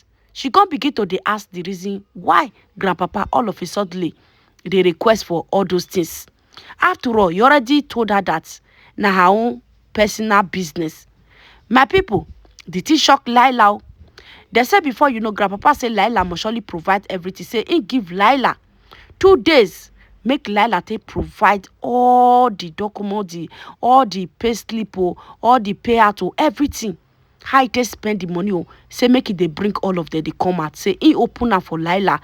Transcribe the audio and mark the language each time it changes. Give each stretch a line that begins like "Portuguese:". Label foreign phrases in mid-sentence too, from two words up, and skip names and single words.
Nigerian Pidgin: She come begin to dey ask the reason why grandpapa all of a sudden dey request for all those things. After all, you already told her that na her own personal business. My people, the thing shock Laila. They say before you know, grandpapa say Laila must surely provide everything. Say he give Laila 2 days. Make Laila take provide all the documents, all the pay slip, all the payout, everything. How he take spend the money, say make it they bring all of them, they come out. Say he open up for Laila.